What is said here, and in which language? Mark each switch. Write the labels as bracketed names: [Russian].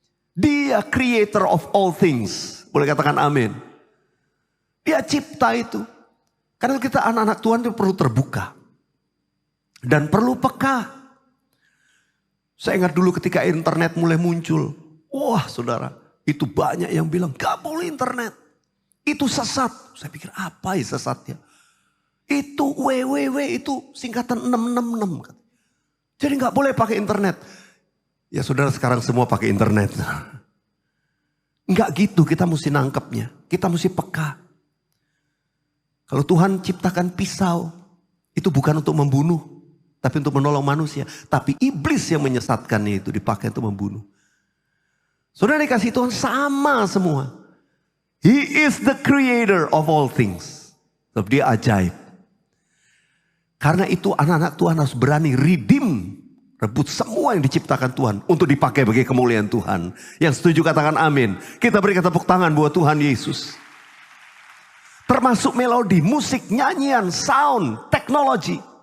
[Indonesian] Dia [English] creator of all things. [Indonesian] Boleh katakan amin. Dia cipta itu. Karena kita anak-anak Tuhan itu perlu terbuka. Dan perlu peka. Saya ingat dulu ketika internet mulai muncul. Wah saudara, itu banyak yang bilang gak boleh internet. Itu sesat. Saya pikir apa ya sesatnya. Itu www itu singkatan 666. Jadi gak boleh pakai internet. Ya saudara sekarang semua pakai internet. Enggak gitu, kita mesti nangkepnya. Kita mesti peka. Kalau Tuhan ciptakan pisau, itu bukan untuk membunuh, tapi untuk menolong manusia. Tapi iblis yang menyesatkannya itu dipakai untuk membunuh. Saudara dikasih Tuhan sama semua. [English] He is the creator of all things. [Indonesian] Sebab dia ajaib. Karena itu anak-anak Tuhan harus berani redeem. Rebut semua yang diciptakan Tuhan untuk dipakai bagi kemuliaan Tuhan. Yang setuju katakan amin. Kita berikan tepuk tangan buat Tuhan Yesus. Termasuk melodi, musik, nyanyian, sound, teknologi.